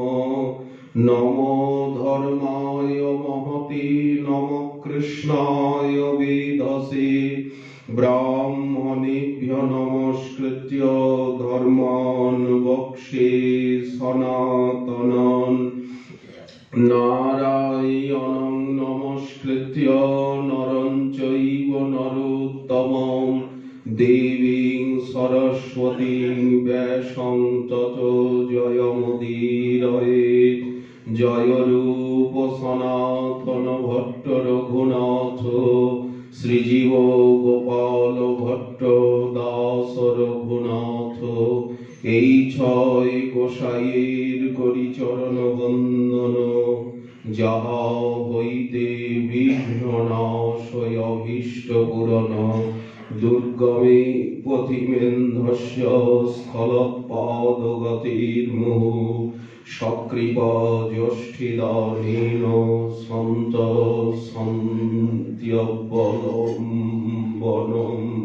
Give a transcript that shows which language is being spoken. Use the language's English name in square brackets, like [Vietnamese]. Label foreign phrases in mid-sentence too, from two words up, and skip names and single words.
[Sanskrit] নমো ধর্মায় মহতে নমঃ কৃষ্ণায় বেদসে ব্রাহ্মণেভ্যো নমস্কৃত্য ধর্মাन् বক্ষ্যে সনাতনং নারায়ণং নমস্কৃত্য নরং চৈব নরোত্তমং দেবীং সরস্বতীং ব্যাসং ততো জয়মুদীরয়েৎ। [Bangla] জয় রূপ সনাতন ভট্ট রঘুনাথ শ্রীজীব গোপাল ভট্ট দাস রঘুনাথ। এই ছয় গোসাইয়ের করি চরণ বন্দন যাহা হইতে বিঘ্ন নাশয় অভীষ্ট পূরণ। [Sanskrit] দুর্গমে পথিমেন্ধস্য স্থলপাদগতির্মুহু সকৃপা জ্যেষ্ঠিদানেন সন্ত সন্ত্যবলম্বনম।